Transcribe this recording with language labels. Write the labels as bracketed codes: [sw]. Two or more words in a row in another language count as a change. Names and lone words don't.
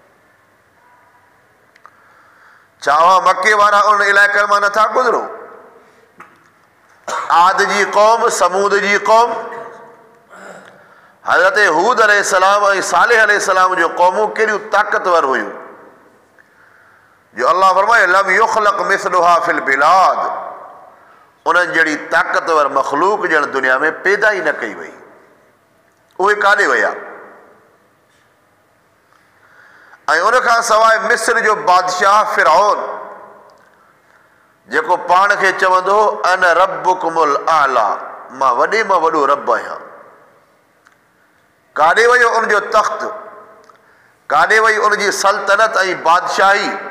[sd] चावा मके वारा उन इलाइक़नि मां नथा गुज़रो। आद जी क़ौम, समूद जी क़ौम, हज़रत हूद अलैहिस्सलाम ऐं सालेह अलैहिस्सलाम जो क़ौमूं कहिड़ियूं ताक़तवर हुयूं जो अल्लाह फरमाए [ar] لم يخلق مثلها في البلاد, [sd] उन्हनि जहिड़ी ताक़तवर मख़लूक ॼण दुनिया में पैदा ई न कई वई। उहे काॾे विया? ऐं उन खां सवाइ मिस्र जो बादशाह फिरऔन जेको पाण खे चवंदो [ar] أنا ربكم الأعلى, [sd] मां वॾे मां वॾो रब आहियां, काॾे वियो उनजो तख़्त, काॾे वई उनजी सल्तनत ऐं बादशाही